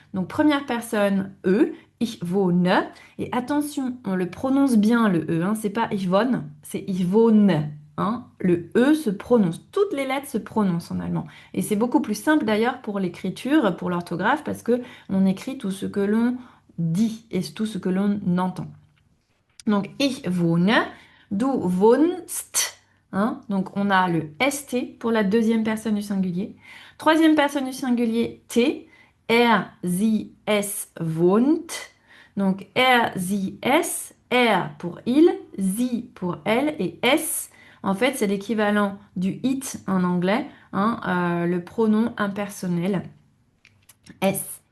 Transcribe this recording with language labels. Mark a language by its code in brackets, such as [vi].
[fr] Donc, première personne, [de] ich wohne. [fr] Et attention, on le prononce bien, le e. Hein. C'est pas [de] ich wohne, [fr] c'est ich wohne. Hein, le E se prononce, toutes les lettres se prononcent en allemand. Et c'est beaucoup plus simple d'ailleurs pour l'écriture, pour l'orthographe, parce que on écrit tout ce que l'on dit et tout ce que l'on entend. Donc, [de] ich wohne, du wohnst. [fr] Hein, donc, on a le ST pour la deuxième personne du singulier. Troisième personne du singulier, T. [de] Er, sie, es wohnt. [fr] Donc, [de] er, sie, es. [fr] Er pour il, sie pour elle et s. En fait, c'est l'équivalent du it en anglais, hein, le pronom impersonnel s.